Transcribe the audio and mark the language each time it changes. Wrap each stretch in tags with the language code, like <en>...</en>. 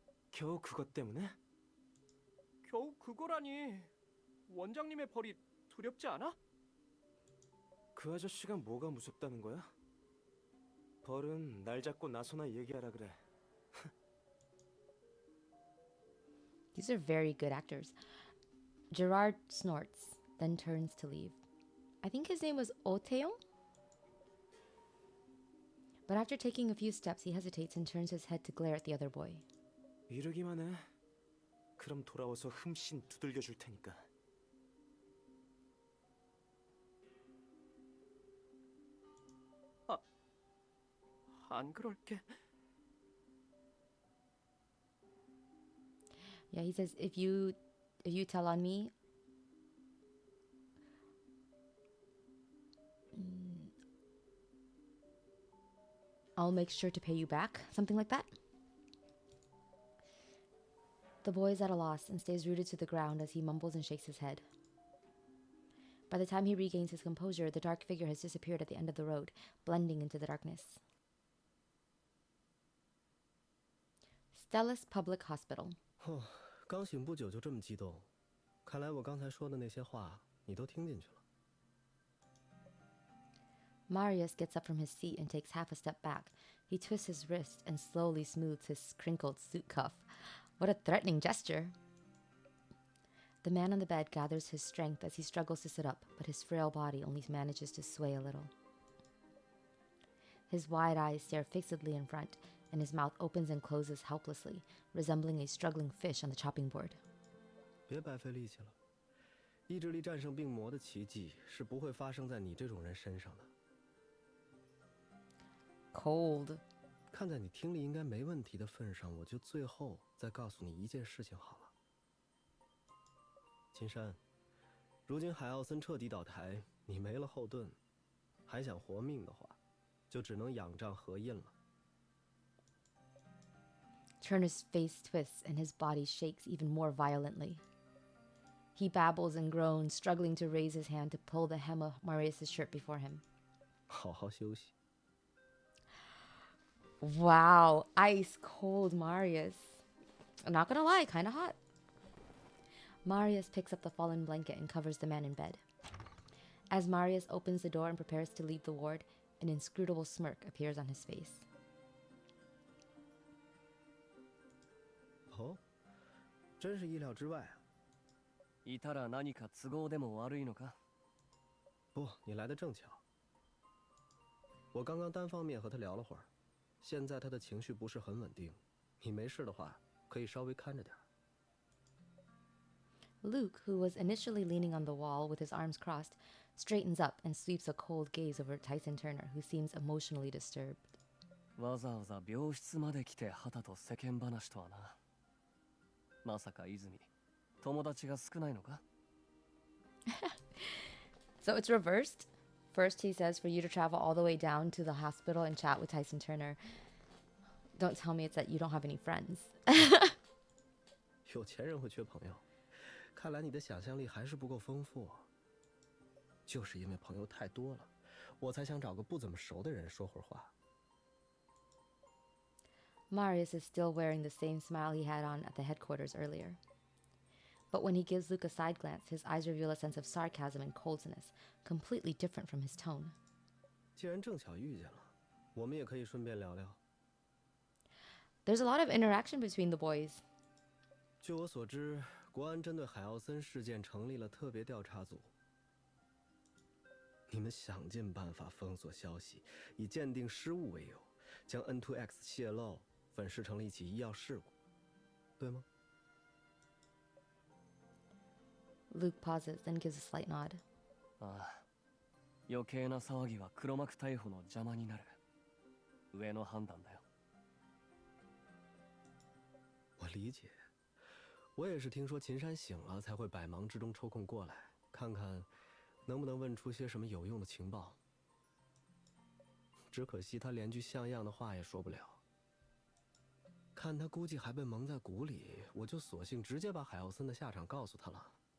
<ko>겨우 그것 때문에? 겨우 그거라니. 원장님의 벌이 두렵지 않아? 그 아저씨가 뭐가 무섭다는 거야? 벌은 날 잡고 나서나 얘기하라 그래.</ko> <en>These are very good actors. Gerard snorts, then turns to leave. I think his name was Oteong? But after taking a few steps, he hesitates and turns his head to glare at the other boy.</en> <ko>이러기만 해. 그럼 돌아와서 흠씬 두들겨 줄 테니까. 안 그럴게.</ko> <en>Yeah, he says, if you tell on me, I'll make sure to pay you back. Something like that. The boy is at a loss and stays rooted to the ground as he mumbles and shakes his head. By the time he regains his composure, the dark figure has disappeared at the end of the road, blending into the darkness. Stellus Public Hospital.</en> <zh>刚醒不久就这么激动，看来我刚才说的那些话你都听进去了。</zh> <en>Marius gets up from his seat and takes half a step back. He twists his wrist and slowly smooths his crinkled suit cuff. What a threatening gesture. The man on the bed gathers his strength as he struggles to sit up, but his frail body only manages to sway a little. His wide eyes stare fixedly in front, and his mouth opens and closes helplessly, resembling a struggling fish on the chopping board.</en> <zh>别白费力气了，意志力战胜病魔的奇迹是不会发生在你这种人身上的。</zh> <en>Cold.</en> <zh>看在你听力应该没问题的份上，我就最后再告诉你一件事情好了。金山，如今海奥森彻底倒台，你没了后盾，还想活命的话，就只能仰仗何印了。</zh> <en>Turner's face twists and his body shakes even more violently. He babbles and groans, struggling to raise his hand to pull the hem of Marius' shirt before him.</en> <zh>好好休息。</zh> <en>Wow, ice cold Marius. I'm not gonna lie, kinda hot. Marius picks up the fallen blanket and covers the man in bed. As Marius opens the door and prepares to leave the ward, an inscrutable smirk appears on his face.</en> <zh>哦，真是意料之外啊！</zh> <ja>いたら何か都合でも悪いのか？</ja> <zh>不，你来的正巧。我刚刚单方面和他聊了会儿，现在他的情绪不是很稳定，你没事的话，可以稍微看着点儿。</zh> <en>Luke, who was initially leaning on the wall with his arms crossed, straightens up and sweeps a cold gaze over Tyson Turner, who seems emotionally disturbed.</en> <ja>わざわざ病室まで来て旗と世間話とはな。まさか泉、友達が少ないのか？</ja> <en>So it's reversed. First, he says for you to travel all the way down to the hospital and chat with Tyson Turner. Don't tell me it's that you don't have any friends.</en> <zh>有钱人会缺朋友，看来你的想象力还是不够丰富。就是因为朋友太多了，我才想找个不怎么熟的人说会儿话。</zh> <en>Marius is still wearing the same smile he had on at the headquarters earlier. But when he gives Luke a side glance, his eyes reveal a sense of sarcasm and coldness, completely different from his tone.</en> <zh>既然正巧遇见了，我们也可以顺便聊聊。</zh> <en>There's a lot of interaction between the boys.</en> <zh>据我所知，国安针对海奥森事件成立了特别调查组。你们想尽办法封锁消息，以鉴定失误为由，将 N2X 泄露粉饰成了一起医药事故，对吗？</zh> <en>Luke pauses, then gives a slight nod.</en> <ja>ああ、余計な騒ぎは黒幕逮捕の邪魔になる。上の判断だよ。</ja> <zh>我理解，我也是听说秦山醒了才会百忙之中抽空过来，看看能不能问出些什么有用的情报。只可惜他连句像样的话也说不了。看他估计还被蒙在鼓里，我就索性直接把海奥森的下场告诉他了。</zh>